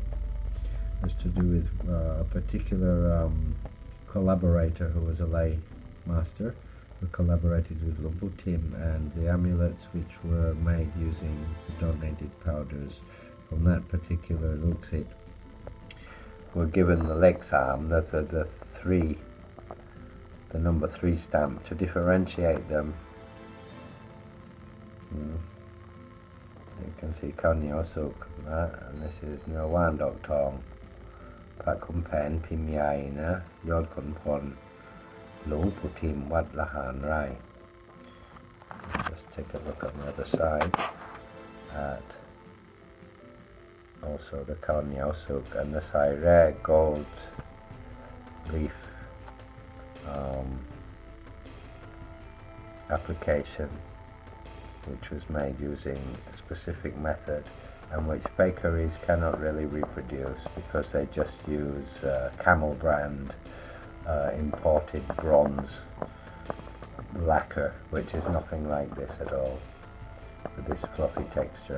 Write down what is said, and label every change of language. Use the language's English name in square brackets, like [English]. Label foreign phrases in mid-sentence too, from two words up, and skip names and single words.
[English] It's to do with a particular collaborator who was a lay master, who collaborated with Hlueang Tim, and the amulets which were made using the donated powders from that particular Luxit were given the Leksam, the number 3 stamp to differentiate them. You can see Khaw Hniaw Sukh, and this is Nuea Wan Dork Tong, Pra Khun Phaen Yord Khun Pol, Hlueang Tim, Wat Laharn Rai. Just take a look on the other side at also the Khaw Hniaw Sukh and the Sai Re gold leaf application, which was made using a specific method and which bakeries cannot really reproduce because they just use Camel brand imported bronze lacquer, which is nothing like this at all, with this fluffy texture.